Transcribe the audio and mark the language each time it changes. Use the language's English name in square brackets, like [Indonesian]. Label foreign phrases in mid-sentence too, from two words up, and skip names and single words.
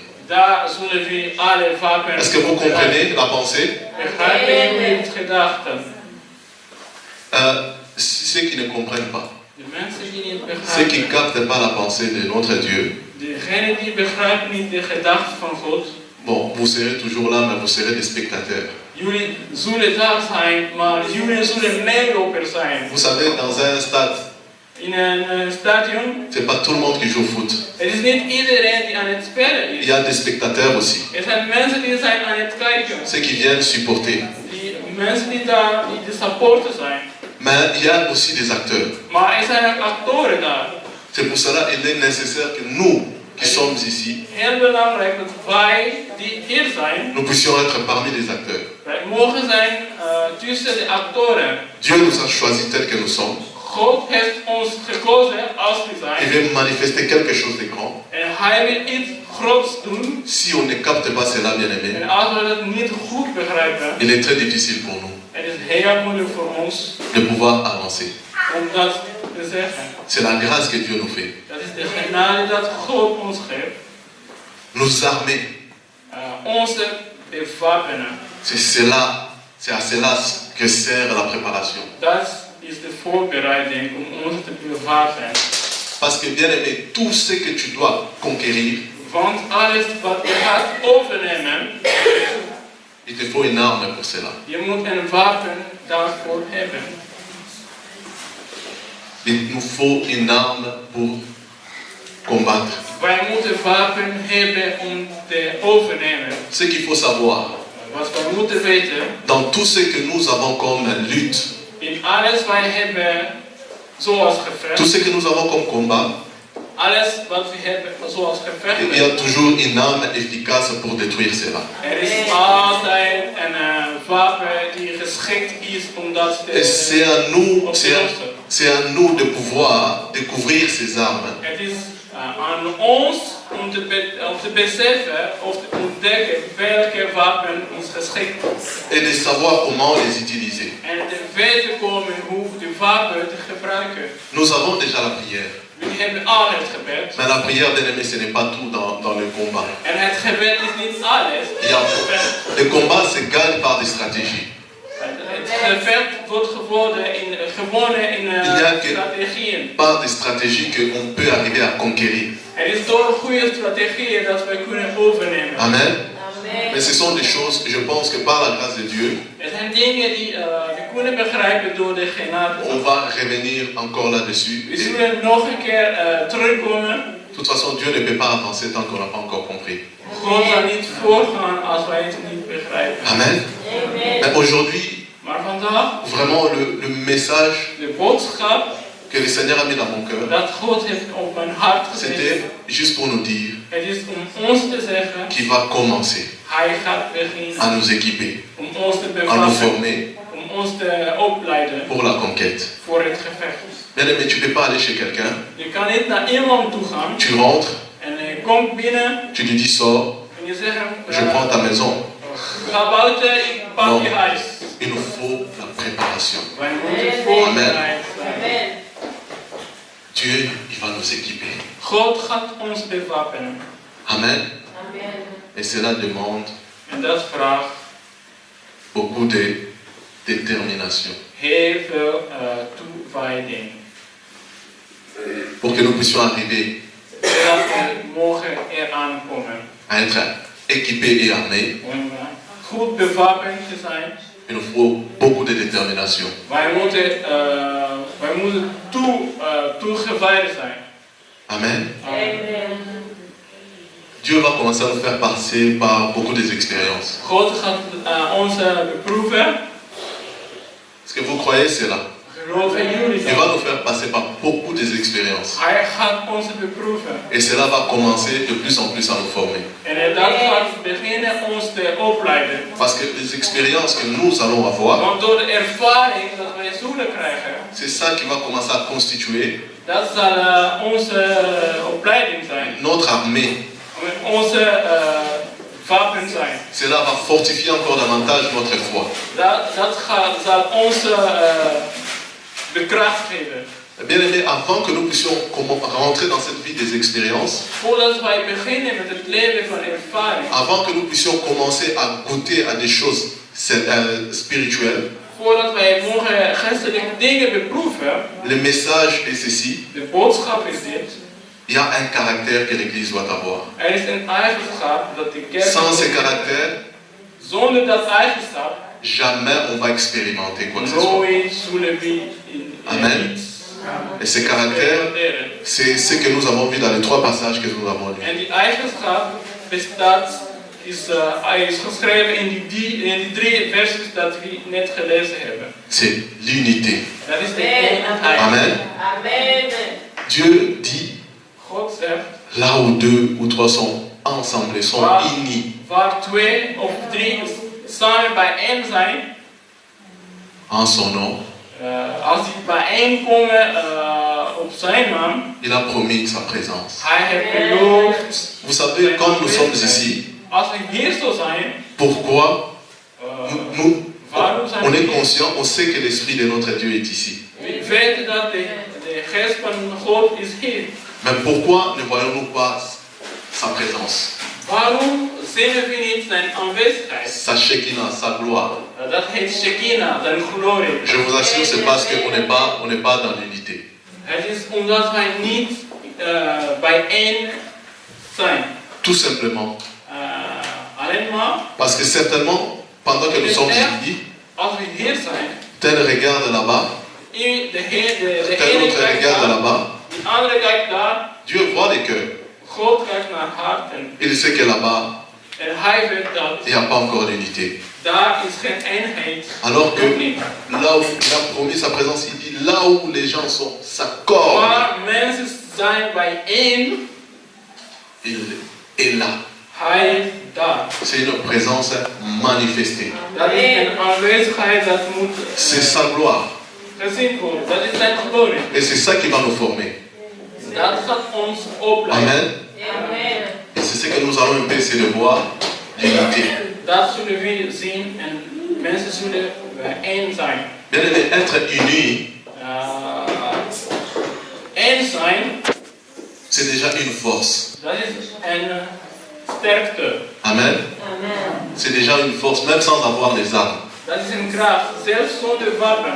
[Dutch] daar zullen we alle wapenen. [French] Est-ce que vous comprenez la pensée? [Dutch] Begrijpen jullie het gedachten? [French] Ceux qui ne comprennent pas, [Dutch] De mensen die niet [French] ceux qui ne [Dutch] begrijpen, [French] captent pas la pensée de notre Dieu, [Dutch] degenen die begrijpen niet de gedachten van God, [French] bon, vous serez toujours là, mais vous serez des spectateurs. [Dutch] jullie zullen daar zijn, maar jullie zullen meelopers zijn. [French] Vous savez, dans un stade, [Dutch] In een stadion, [French] c'est pas tout le monde qui joue au foot. [Dutch] het is niet iedereen die aan het spelen [French] Il [Dutch] is. [French] y a des spectateurs aussi, [Dutch] Er zijn mensen die zijn aan het kijken. [French] ceux qui viennent supporter. [Dutch] Die mensen die daar, die de supporters zijn. [French] Mais il y a aussi des acteurs. [Dutch] Maar er zijn ook actoren daar. [French] C'est pour cela qu'il est nécessaire que nous, qui sommes ici, [Dutch] Heel belangrijk dat wij die hier zijn, [French] nous puissions être parmi les acteurs. [Dutch] wij mogen zijn tussen de actoren. [French] Dieu nous a choisis tels que nous sommes. [Dutch] God heeft ons gekozen als we [French] Il [Dutch] zijn. [French] veut manifester quelque chose de grand. [Dutch] En hij wil iets groots doen. [French] Si on ne capte pas cela, bien aimé, [Dutch] En als we dat niet goed begrijpen, [French] il est très difficile pour nous [Dutch] het is heel moeilijk voor ons [French] de pouvoir avancer. [Dutch] om dat te zeggen. [French] C'est la grâce que Dieu nous fait. [Dutch] Dat is de genade dat God ons geeft. [French] Nous armer. [Dutch] Onze bewapenen. [French] C'est à cela que sert la préparation. [Dutch] Dat is de voorbereiding om ons te bewapen. [French] Parce que, bien aimé, tout ce que tu dois conquérir, [Dutch] Want alles wat je gaat overnemen, [French] il te faut une arme pour cela. [Dutch] je moet een wapen daarvoor hebben. [French] Il nous faut une arme pour combattre. [Dutch] Wij moeten wapen hebben om te overnemen. [French] Ce qu'il faut savoir, [Dutch] Wat wij moeten weten, [French] dans tout ce que nous avons comme lutte, [Dutch] in alles wij hebben, zoals [French] tout [Dutch] gevecht, [French] ce que nous avons comme combat, [Dutch] alles wat we hebben, zoals [French] il y a [Dutch] gevecht, [French] toujours une arme efficace pour détruire cela. [Dutch] er is altijd een wapen die geschikt is om dat [French] Et c'est à nous, [Dutch] op te [French] c'est [Dutch] lossen. [French] à nous de pouvoir découvrir ces armes. [Dutch] Het is aan ons om te beseffen of te ontdekken welke wapen is geschikt. [French] Et de savoir comment les utiliser. [Dutch] En te weten komen hoe de wapen te gebruiken. [French] Nous avons déjà la prière. [Dutch] We hebben al het gebed. [French] Mais la prière, bien aimé, ce n'est pas tout dans le combat. [Dutch] En het gebed is niet alles. Ja. [French] Le combat se gagne par des stratégies. [Dutch] Het gevecht wordt gewonnen in strategieën. [French] Par des stratégies qu'on peut arriver à conquérir. [Dutch] Het is door goede strategieën dat wij kunnen overnemen. Amen. [French] Mais ce sont des choses, je pense que par la grâce de Dieu, [Dutch] Het zijn dingen die we kunnen begrijpen door de genade. [French] on va revenir encore là-dessus. [Dutch] We [French] Et [Dutch] zullen nog een keer terugkomen. [French] de toute façon, Dieu ne peut pas avancer tant qu'on n'a pas encore compris. [Dutch] God zal niet voorgaan als wij het niet begrijpen. [French] Amen. Mais aujourd'hui, [Dutch] Maar vandaag, [French] vraiment le message [Dutch] de boodschap [French] que le Seigneur a mis dans mon cœur, [Dutch] dat God heeft op mijn hart gezet. [French] c'était juste pour nous dire [Dutch] Het is om ons te zeggen, [French] qu'il va commencer [Dutch] hij gaat [French] à [Dutch] beginnen [French] nous équiper, [Dutch] om ons te [French] à nous [Dutch] bevatten, [French] former [Dutch] om ons te opleiden [French] pour la conquête. [Dutch] voor het gevecht. [French] Bien aimé, tu ne peux pas aller chez quelqu'un, [Dutch] Je kan niet naar iemand toe gaan [French] tu rentres, [Dutch] en je komt binnen [French] tu lui dis sors, [Dutch] en je zegt, [French] je prends ta maison. [Dutch] ga buiten, ik pak je huis. [French] Il nous faut la préparation. [Dutch] Wij moeten voorbereid zijn. Amen. [French] Dieu, il va nous équiper. [Dutch] God gaat ons bewapenen. Amen. Amen. [French] Et cela demande [Dutch] En dat vraagt [French] beaucoup de détermination [Dutch] heel veel toewijding. [French] pour que nous puissions arriver [Dutch] Zodat we mogen eraan komen. [French] à être équipés et armés. [Dutch] Om goed bewapend te zijn. [French] Il nous faut beaucoup de détermination. [Dutch] Wij moeten toegewijd zijn. Amen. Amen. [French] Dieu va commencer à nous faire passer par beaucoup d'expériences. [Dutch] God gaat ons beproeven. [French] Est-ce que vous croyez cela? [Dutch] Geloven jullie [French] Il [Dutch] dat? [French] va nous faire passer par beaucoup expériences. [Dutch] Hij gaat ons beproeven. [French] Et cela va commencer de plus en plus à nous former. [Dutch] En dat gaat beginnen ons te opleiden. [French] Parce que les expériences que nous allons avoir, [Dutch] Want door de ervaring dat wij zullen krijgen, [French] c'est ça qui va commencer à constituer [Dutch] dat zal onze opleiding zijn. [French] notre armée. [Dutch] Onze wapen zijn. [French] Cela va fortifier encore davantage notre foi. [Dutch] Dat zal onze de kracht geven. [French] Bien aimé, avant que nous puissions rentrer dans cette vie des expériences, [Dutch] Voordat wij beginnen met het leven van ervaring, [French] avant que nous puissions commencer à goûter à des choses spirituelles, [Dutch] voordat wij mogen geestelijke dingen beproeven, [French] le message est ceci: [Dutch] de boodschap is dit. [French] il y a un caractère que l'Église doit avoir. [Dutch] Er is een eigenschap dat de kerk. [French] Sans ces caractères, [Dutch] Zonder dat eigenschap, [French] jamais on va expérimenter quoi que ce soit. [Dutch] nooit zullen we Amen. iets [French] Et ces caractères, c'est ce que nous avons vu dans les 3 passages que nous avons lus. [Dutch] En die eigenschap bestaat, is geschreven in die 3 versies dat we net gelezen hebben. [French] C'est l'unité. [Dutch] Dat is de eenheid. Amen. Amen. [French] Dieu dit, [Dutch] God zegt, [French] là où 2 ou 3 sont ensemble, sont unis. [Dutch] Waar 2 of 3 samen bijeen zijn, [French] en son nom, [Dutch] als die bijeenkomen op zijn naam, [French] il a promis sa présence. [Dutch] hij heeft beloofd. [French] Vous savez, comme nous sommes ici, [Dutch] Als we hier zo zijn, [French] pourquoi [Dutch] waarom zijn [French] on [Dutch] we [French] est [Dutch] hier? [French] conscient, on sait que l'Esprit de notre Dieu est ici. [Dutch] We weten dat de geest van God is hier. [French] Mais pourquoi ne voyons-nous pas sa présence, [Dutch] Waarom zien we niet zijn aanwezigheid? [French] sa Shekinah, sa gloire? [Dutch] Dat heet Shekinah, zijn glorie. [French] Je vous assure, c'est parce qu'on n'est pas dans l'unité. [Dutch] Het is omdat wij niet bijeen zijn. [French] Tout simplement. [Dutch] Alleen maar, [French] Parce que certainement, pendant que nous sommes ici, [Dutch] als we hier zijn, [French] tel regarde là-bas, [Dutch] de [French] tel [Dutch] ene [French] autre [Dutch] kijkt [French] regarde [Dutch] daar, [French] là-bas, [Dutch] de andere kijkt daar. [French] Dieu voit les cœurs. [Dutch] God kijkt naar harten. [French] Il sait que là-bas, [Dutch] En hij weet dat [French] il n'y a pas encore d'unité. [Dutch] daar is geen eenheid. [French] Alors que [Dutch] Nog niet. [French] là où il a promis sa présence, il dit là où les gens s'accordent, [Dutch] Waar mensen zijn bijeen, [French] il est là. [Dutch] hij is daar. [French] C'est une présence manifestée. [Dutch] Dat is een aanwezigheid dat moet [French] C'est sa gloire. [Dutch] gezien worden. Dat is zijn glorie. [French] Et c'est ça qui va nous former. [Dutch] Dat gaat ons opleiden. Amen. Amen. [French] Et c'est ce que nous allons un peu essayer de voir, l'unité. [Dutch] Dat zullen we zien en mensen zullen één zijn. [French] Bien aimé, être uni, [Dutch] Één zijn, [French] c'est déjà une force. [Dutch] dat is een sterkte. Amen. Amen. [French] C'est déjà une force, même sans avoir les armes. [Dutch] Dat is een kracht, zelfs zonder wapen.